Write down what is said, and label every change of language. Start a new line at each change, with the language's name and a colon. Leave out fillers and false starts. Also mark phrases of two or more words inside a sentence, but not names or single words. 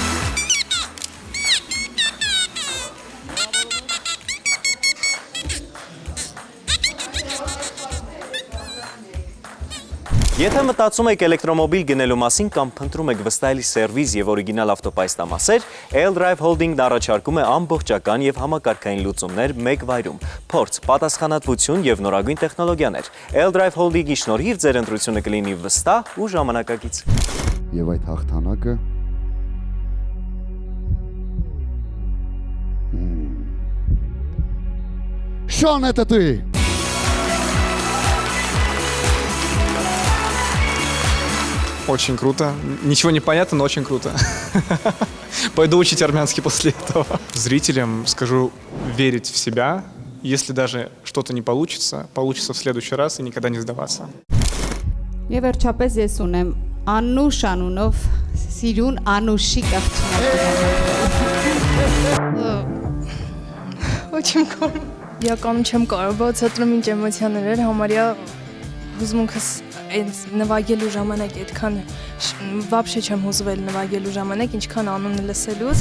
Armenian: Եթե մտածում եք էլեկտրոմոբիլ գնելու մասին կամ փնտրում եք վստահելի սերվիս եւ օրիգինալ ավտոպայստամասեր, L-Drive Holding-ն առաջարկում է ամբողջական եւ համակարգային լուծումներ մեկ վայրում։ Փորձ, պատասխանատվություն եւ նորագույն տեխնոլոգիաներ։ L-Drive Holding-ի շնորհիվ ձեր ընտրությունը կլինի վստահ ու ժամանակակից։ Եվ այդ հաղթանակը Շոն
Russian: это ты. Очень круто. Ничего не понятно, но очень круто. Пойду учить армянский после этого. Зрителям скажу верить в себя. Если даже что-то не получится, получится в следующий раз и никогда не сдаваться.
Armenian: Եվ վերջապես ես ունեմ Անուշ անունով սիրուն Անուշիկ Ոչմ կորում։ Իրականում չեմ կարող, բայց հետո ինչ էմոցիաներ էր, համարյա հուզմունքս այս նվագելու ժամանակ այդքան вообще չեմ հուզվել նվագելու ժամանակ, ինչքան անունը լսելուց։